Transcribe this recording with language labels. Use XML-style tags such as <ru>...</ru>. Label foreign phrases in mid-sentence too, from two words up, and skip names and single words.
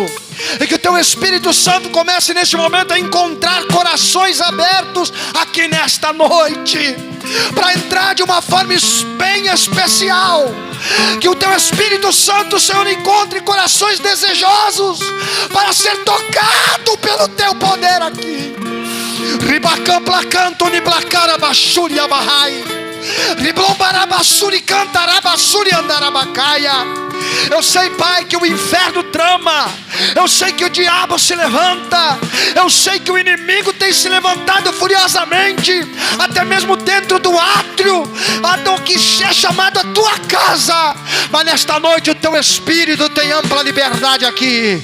<pt>E que o Teu Espírito Santo comece neste momento a encontrar corações abertos aqui nesta noite, para entrar de uma forma bem especial. Que o Teu Espírito Santo, Senhor, encontre corações desejosos para ser tocado pelo Teu poder aqui. Ribacam placanto ni placara bashuri abarrai. Riblombarabasuri cantarabasuri andarabacaia. Eu sei, Pai, que o inferno trama. Eu sei que o diabo se levanta. Eu sei que o inimigo tem se levantado furiosamente, até mesmo dentro do átrio, do que é chamado a Tua casa. Mas nesta noite o Teu Espírito tem ampla liberdade aqui.</pt>